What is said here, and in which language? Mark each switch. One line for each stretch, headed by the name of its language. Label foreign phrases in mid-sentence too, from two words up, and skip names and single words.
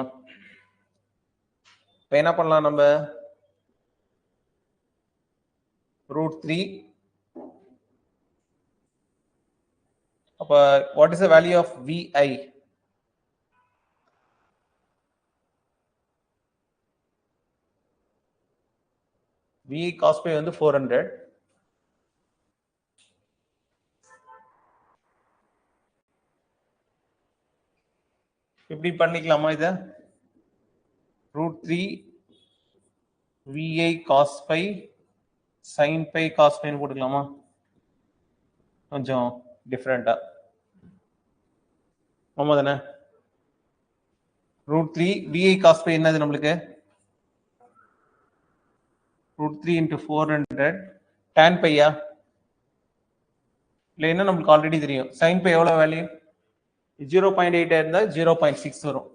Tamil: இப்போ என்ன பண்ணலாம் நம்ம
English: root 3
Tamil: அப்ப
English: what is the value of VI? VI cos pi வந்து 400.
Tamil: இப்படி பண்ணிக்கலாமா இத
English: root 3 VI cos pi sin pi cos pi
Tamil: ன்னு போட்டுக்கலாமா? கொஞ்சம் டிஃபரெண்டா ஆமா தானே?
English: root 3 VI cos pi
Tamil: என்னது நம்மளுக்கு
English: root 3 into 400 tan pi
Tamil: யா இல்ல என்ன நமக்கு ஆல்ரெடி தெரியும்
English: sin pi
Tamil: எவ்வளவு வேல்யூ 0.8 இருந்தா 0.6 வரும்.